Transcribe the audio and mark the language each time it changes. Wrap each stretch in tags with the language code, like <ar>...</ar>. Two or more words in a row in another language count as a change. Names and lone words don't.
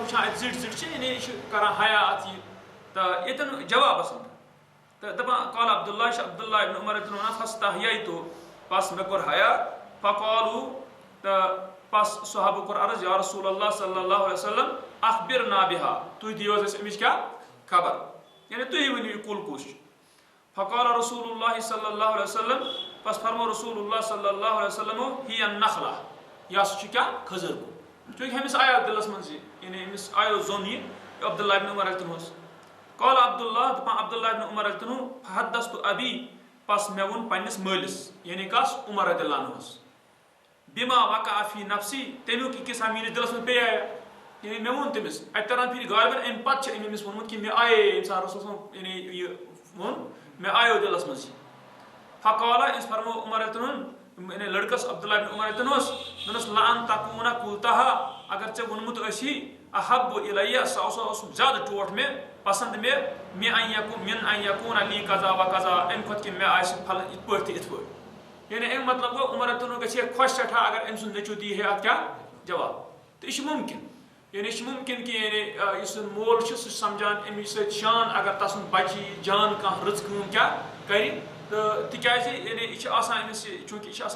<ks>وٕچھان اَتہِ زِٹھۍ زِٹھۍ چھِ یعنی یہِ چھُ کران حیا اتھ یہِ تہٕ ییٚتٮ۪ن جوابس منٛز تہٕ دپان قال عبداللہ یہِ چھُ عبداللہ ابن عمر ونان فاستحییتُ پس مےٚ کوٚر حیا فقالوا تہٕ پس صحابو کوٚر عرض</ks> <ar>یا رسول اللہ صلی اللہ علیہ وسلم اخبرنا بها</ar> <ks>تُہۍ دِیِو حظ اَسہِ اَمِچ کیٛاہ خبر یعنی تُہی ؤنِو یہِ کُل کُس چھُ</ks> <ar>فقال رسول اللہ صلی اللہ علیہ وسلم</ar> <ks>پس فرمو</ks> <ar>رسول اللہ صلی اللہ علیہ وسلم ہی النخلا</ar> <ks>یہِ ہسا چھُ کیٛاہ کھٔزٕر کُل چوٗنٛکہِ أمِس آیو دِلس منٛز یہِ یعنی أمِس آیو زوٚن یہِ عبداللہ ابن عمر اوس قال عبداللہ دپان عبداللہ ابن عمر</ks> <ar>فحدثت ابی</ar> <ks>پس مےٚ ووٚن پننِس مٲلِس یعنی کس عمر</ks> <ar>رضی اللہ عنہس بما وقع فی نفسی</ar> <ks>تمیُک یہِ قصہ میٲنِس دِلس منٛز پیٚیہِ یعنی مےٚ ووٚن تٔمِس اَتہِ تران پھِرِ غالبن اَمہِ پتہٕ چھِ أمۍ أمِس ووٚنمُت کہِ مےٚ آیے ییٚمہِ ساتہٕ رسول صٲب یعنی یہِ ووٚن مےٚ آیو دِلس منٛز یہِ فقالا أمِس فرمو عمر یعنی لڑکس عبداللہ ابن عمر اوس دوٚپنس</ks> <ar>لان تکوٗنا کُلتہا</ar> <ks>اگر ژےٚ ووٚنمُت ٲسی</ks> <ar>احب الیہ</ar> <ks>سُہ اوس زیادٕ ٹوٹھ مےٚ پسنٛد مےٚ</ks> <ar>ان یکوٗنا لی قضا و قضا</ar> <ks>امہِ کھۄتہٕ کہِ مےٚ آسہِ پھل یِتھ پٲٹھۍ تہٕ یِتھ پٲٹھۍ یعنی اَمیُک مطلب گوٚو عمر گژھِ ہے خۄش سٮ۪ٹھاہ اگر أمۍ سُنٛد نیٚچوٗ دی ہے اتھ کیٛاہ جواب تہٕ یہِ چھُ مُمکِن یعنی یہِ چھُ مُمکِن کہِ یعنی یُس مول چھُ سُہ چھُ سمجھان أمِس سۭتۍ شان اگر تسُنٛد بچہِ یی جان کانٛہہ رٕژ کٲم کیٛاہ کرِ تہٕ تِکیٛازِ یعنی یہِ چھُ آسان أمِس چوٗنٛکہِ یہِ چھُ آسان</ks>